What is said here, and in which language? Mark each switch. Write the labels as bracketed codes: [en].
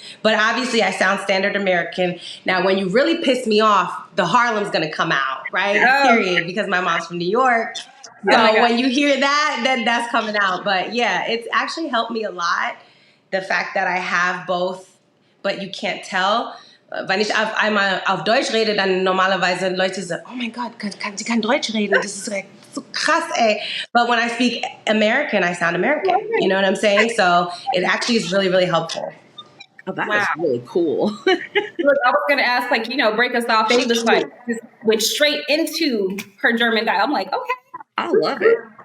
[en] But obviously I sound standard American. Now, when you really piss me off, the Harlem's going to come out, right? Period, because my mom's from New York. So when you hear that, then that's coming out. But yeah, it's actually helped me a lot. The fact that I have both, but you can't tell. [de] Wenn ich einmal auf Deutsch rede, dann normalerweise Leute sagen, oh mein Gott, sie kann Deutsch reden, das ist like so krass, ey. [en] But when I speak American, I sound American. You know what I'm saying? So it actually is really, really helpful. Oh, that is really cool. Look, I was going to ask, break us off. She just went straight into her German dialect. I'm like, okay. I love it.